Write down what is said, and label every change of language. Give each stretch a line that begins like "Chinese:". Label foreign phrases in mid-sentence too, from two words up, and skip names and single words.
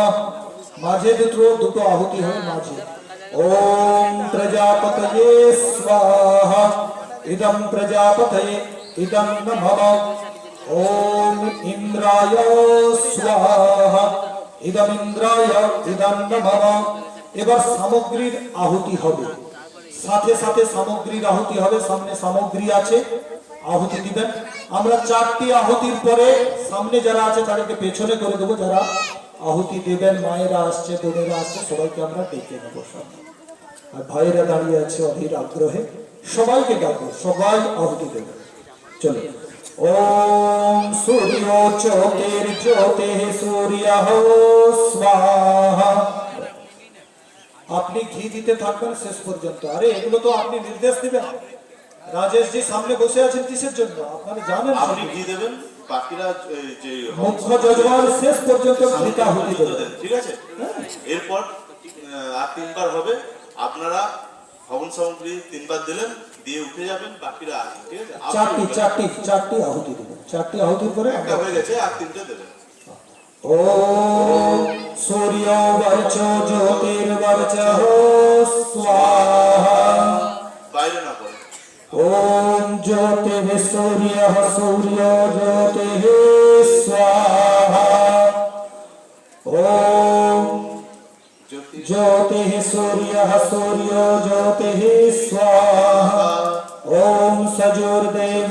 Bangla: মাঝে দুটো আহুতি হয় মাঝে।
Sanskrit: ओम प्रजापतये स्वाहा इदं प्रजापतये इदं नमः। ओम इंद्राय स्वाहा इदं इंद्राय इदं नमः।
Bangla: এবার সামগ্রীর আহুতি হবে, সাথে সাথে সামগ্রীর আহুতি হবে। সামনে সামগ্রী আছে, আহুতি দিবেন। আমরা চারটি আহুতির পরে সামনে যারা আছে তাদেরকে পেছনে করে দেবো। যারা আহুতি দেবেন, মায়েরা আসছে, বোনেরা আসছে, সবাইকে আমরা ডেকে নেবো সামনে। আর ভাইয়েরা দাঁড়িয়ে আছে অধীর আগ্রহে, সবাইকে ডাকবো, সবাই আহুতি দেবে। চলো।
Sanskrit: ओम सूर्यो ज्योतिर्ज्योतिः सूर्यः स्वाहा।
Bangla: আপনি ঘি দিতে থাকবেন শেষ পর্যন্ত। আরে এগুলো তো আপনি নির্দেশ দিবেন। রাজেশ জি সামনে বসে আছেন কিসের জন্য আপনারা জানেন। আপনি ঘি দেবেন, বাকিরা যে মুখ্য যজমান শেষ পর্যন্ত ঘিটা হতে দেবেন, ঠিক আছে? এরপর আর তিনবার হবে। আপনারা হবন সামগ্রী তিনবার দিলেন, দিয়ে উঠে যাবেন, বাকিরা আসবেন, ঠিক আছে? চারটি আহুতি দেবেন। চারটি আহুতির পরে একটা হয়ে গেছে, আর তিনটে দেবেন।
Sanskrit: ओम सूर्यो वर्चो ज्योतिर्वर्चः स्वाहा।
Bangla: বাইরে না পড়ে।
Sanskrit: ओम ज्योतिः सूर्यः सूर्यो ज्योतिः स्वाहा। ओम ज्योतिः सूर्यः सूर्यो ज्योतिः स्वाहा। ओम सजोर्दे